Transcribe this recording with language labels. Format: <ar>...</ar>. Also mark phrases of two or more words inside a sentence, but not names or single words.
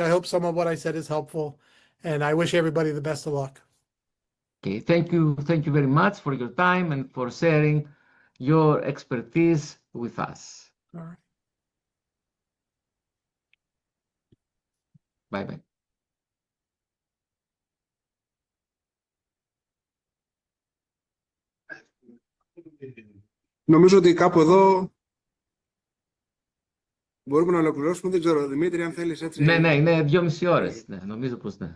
<en>I hope some of what I said is helpful, and I wish everybody the best of luck. Okay, thank you very much for your time and for sharing your expertise with us. All right. Bye-bye.</en> <el>Νομίζω ότι κάπου εδώ μπορούμε να ολοκληρώσουμε. Δεν ξέρω, Δημήτρη, αν θέλεις έτσι. Ναι, είναι 2,5 ώρες. Ναι, νομίζω πως ναι.</el>